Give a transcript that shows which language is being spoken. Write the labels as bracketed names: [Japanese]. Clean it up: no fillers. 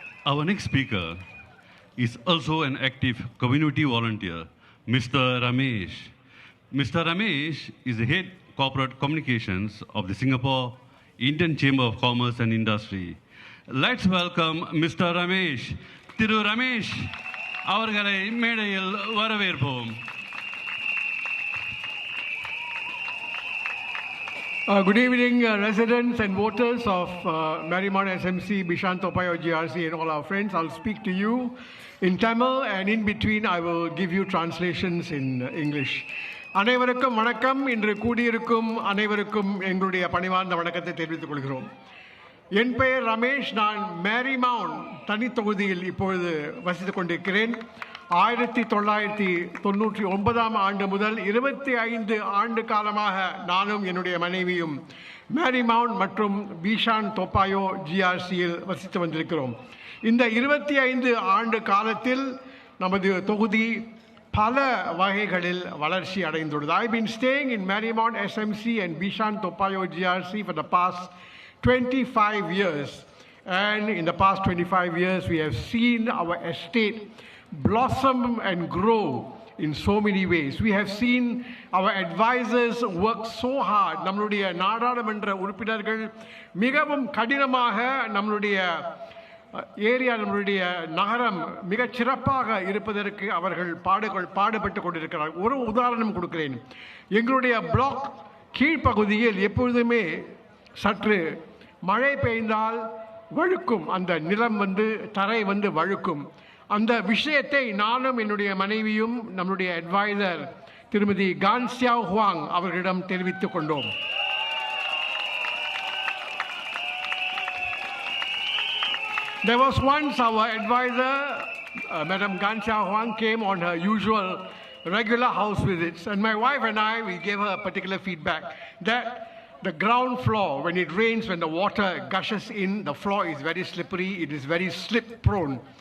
[English] Our next speaker is also an active community volunteer, Mr. Romesh. Mr. Romesh is the head corporate communications of the Singapore Indian Chamber of Commerce and Industry. Let's welcome Mr. Romesh. [Tamil] Thiru Romesh, அவர்களை மேடையில் வரவேற்போம். [English] Good evening, residents and voters of Marymount SMC, Bishan-Toa Payoh GRC, and all our friends. I'll speak to you in Tamil, and in between I will give you translations in English. [Tamil] அனைவருக்கும் வணக்கம். இன்று கூடியிருக்கும் அனைவருக்கும் எங்களுடைய பணிவார்ந்த வணக்கத்தை தெரிவித்துக் கொள்கிறோம். என் பெயர் ரமேஷ். நான் மேரிமவுண்ட் தனித்தொகுதியில் இப்பொழுது வசித்துக் கொண்டிருக்கிறேன். 1999 ஆண்டு முதல் 25 ஆண்டு காலமாக நானும் என்னுடைய மனைவியும் Marymount மற்றும் Bishan-Toa Payoh GRCயில் வசித்து வந்திருக்கிறோம். இந்த 25 ஆண்டு காலத்தில் நமது தொகுதி பல வகைகளில் வளர்ச்சி அடைந்துள்ளது. [English] I've been staying in Marymount SMC and Bishan-Toa Payoh GRC for the past 25 years. And in the past 25 years, we have seen our estate blossom and grow in so many ways. We have seen our advisors work so hard. [Tamil] நம்மளுடைய நாடாளுமன்ற உறுப்பினர்கள் மிகவும் கடினமாக நம்மளுடைய area, நம்மளுடைய நகரம் மிகச் சிறப்பாக இருப்பதற்கு அவர்கள் பாடுபட்டு கொண்டிருக்கிறார்கள். ஒரு உதாரணம் கொடுக்கிறேன். எங்களுடைய பிளாக் கீழ்ப்பகுதியில் எப்பொழுதுமே சற்று மழை பெய்ந்தால் வழுக்கும், அந்த நிலம் தரை வழுக்கும். அந்த விஷயத்தை நானும் என்னுடைய மனைவியும் நம்முடைய அட்வைசர் திருமதி கான் சியாவ் ஹுவாங் அவர்களிடம் தெரிவித்துக் கொண்டோம். [English] There was once our advisor, Madam Gan Xiao Huang, came on her usual regular house visits, and my wife and I, we gave her a particular feedback that the ground floor, when it rains, when the water gushes in, the floor is very slippery, it is very slip prone.